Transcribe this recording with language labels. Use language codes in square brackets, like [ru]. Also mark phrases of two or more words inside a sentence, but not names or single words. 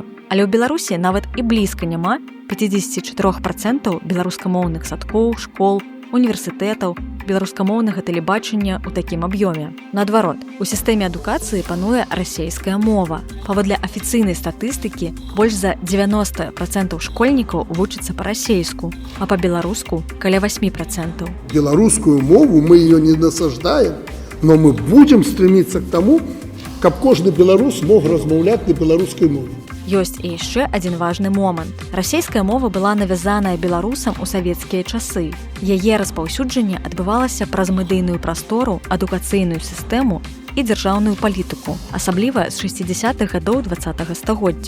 [be] Але ў Беларусі нават і блізка няма 54% беларускамоўных садкоў, школ, універсітэтаў, беларускамоўнага тэлебачання ў такім аб'ёме. Наадварот, у сістэме адукацыі пануе расейская мова. Паводле афіцыйнай статыстыкі, больш за 90% школьнікаў вучацца па-расейску, а па-беларуску каля 8%. Беларускую мову [ru] мы ее не насаждаем, но мы будем стремиться к тому, [be] каб кожны беларус мог размаўляць на беларускай мове. Ёсць і яшчэ адзін важны момант. Расейская мова была навязаная беларусам у савецкія часы. Яе распаўсюджанне адбывалася праз медыйную прастору, адукацыйную сістэму і дзяржаўную палітыку, асабліва з 60-х гадоў 20-го стагоддзя.